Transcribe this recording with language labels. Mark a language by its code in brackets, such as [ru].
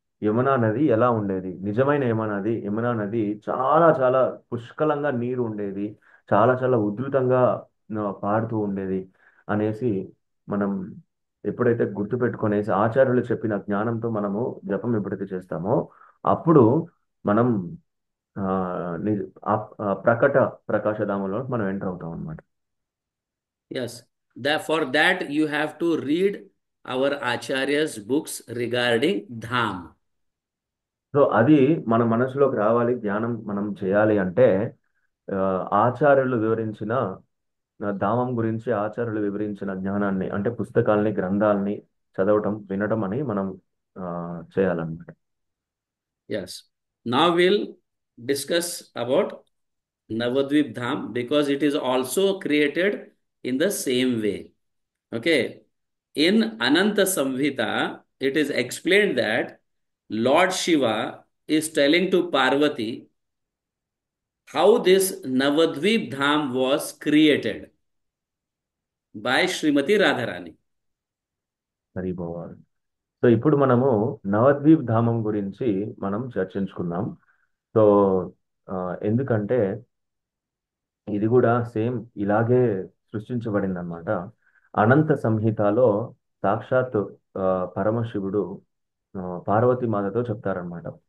[te] యమునా నది ఎలా ఉండేది, నిజమైన యమునా నది చాలా చాలా పుష్కలంగా నీరు ఉండేది, చాలా చాలా ఉధృతంగా పారుతూ ఉండేది అనేసి మనం ఎప్పుడైతే గుర్తుపెట్టుకునేసి ఆచార్యులు చెప్పిన జ్ఞానంతో మనము జపం ఎప్పుడైతే చేస్తామో అప్పుడు మనం ఆ, ప్రకట ప్రకాశధామంలో మనం ఎంటర్ అవుతాం అనమాట. [en] Yes. That for that you have to read our Acharya's books regarding dham. [te] So అది మన మనసులోకి రావాలి, ధ్యానం మనం చేయాలి అంటే ఆ, ఆచార్యులు వివరించిన ధామం గురించి ఆచార్యులు వివరించిన జ్ఞానాన్ని అంటే పుస్తకాల్ని గ్రంథాలని చదవటం వినటం అని మనం ఆ, చేయాలన్నమాట. [en] Yes. Now we'll discuss about Navadvip Dham because it is also created in the same way. Okay. In Ananta Samhita, it is explained that Lord Shiva is telling to Parvati how this Navadvip Dham was created by Srimati Radharani. [te] హరిభవాన్. So ఇప్పుడు మనము నవద్వీప్ ధామం గురించి మనం చర్చించుకుందాం. So ఆ, ఎందుకంటే ఇది కూడా same ఇలాగే సృష్టించబడింది అనమాట. అనంత సంహితలో సాక్షాత్ ఆ, పరమశివుడు పార్వతీ మాతతో చెప్తారనమాట.